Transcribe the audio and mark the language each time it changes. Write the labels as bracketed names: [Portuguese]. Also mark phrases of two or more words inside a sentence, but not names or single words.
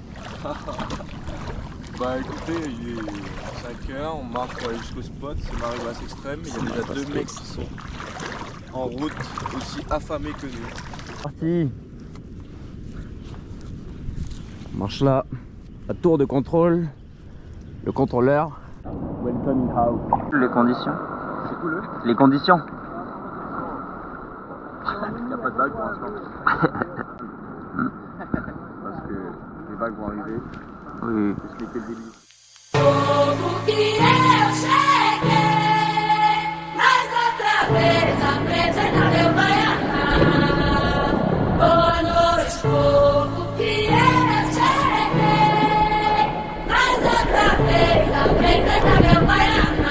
[French] Bah écoutez, il est 5h, on marche pour aller jusqu'au spot, c'est marée basse extrême, il y a déjà 2 mecs qui sont en route, aussi affamés que nous. Parti. On marche là. La tour de contrôle. Le contrôleur. [English] Welcome in house. [French] Les conditions. C'est cool, hein? Les conditions. Il n'y a pas de vagues pour l'instant. Parce que les vagues vont arriver. Oui. Expliquer le délire. [Portuguese] Povo que eu cheguei, mas outra vez apresenta meu baiana. Boa noite, povo que eu cheguei, mas outra vez apresenta meu baiana.